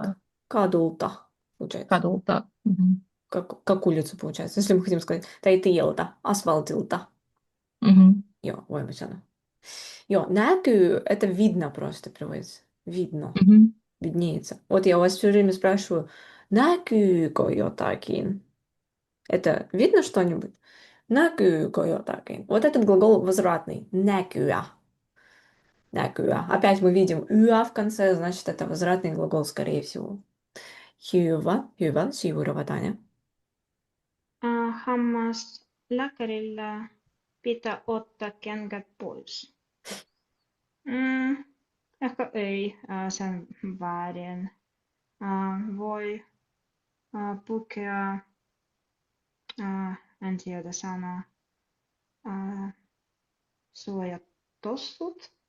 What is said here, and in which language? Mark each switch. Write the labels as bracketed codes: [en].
[ru] как кадулта, получается. [fi] Kadulta. [ru] Как улицу, получается. Если мы хотим сказать теiltä, асфальтилta. [fi] Joo, voimme sanoa. Joo, näkyy, [ru] это видно просто переводится. Видно. виднеется. Вот я у вас все время спрашиваю, [fi] näkyykö jotakin? [ru] Это видно что-нибудь? [fi] Näkyykö jotakin? [ru] Вот этот глагол возвратный. [fi] Näkyä. Näkyä. [ru] Опять мы видим «yä» в конце, значит, это возвратный глагол, скорее всего. [fi] Hyvä, hyvä, seuraava Tanja. Hammaslääkärillä pitää ottaa kengät pois. Ehkä ei, se on väärin. Voi pukea, en tiedä sanaa, suojatossut.